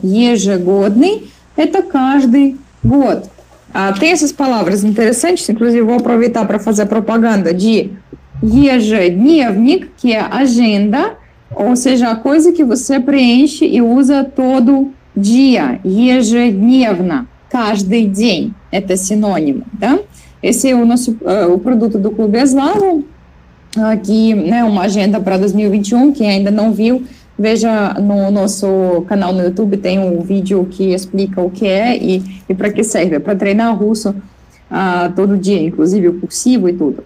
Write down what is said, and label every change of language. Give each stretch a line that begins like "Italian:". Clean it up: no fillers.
Russian: Ежегодный – это каждый год.
Portuguese: Tem essas palavras interessantes, inclusive vou aproveitar para fazer propaganda de ежедневник, que é agenda, ou seja, a coisa que você preenche e usa todo dia.
Russian: Ежедневно, каждый день, это синônimo, tá?
Portuguese: Esse é o produto do Clube Eslavo. Aqui, né, uma agenda para 2021, quem ainda não viu, veja no nosso canal no YouTube, tem um vídeo que explica o que é e para que serve. É para treinar russo todo dia, inclusive o cursivo e tudo.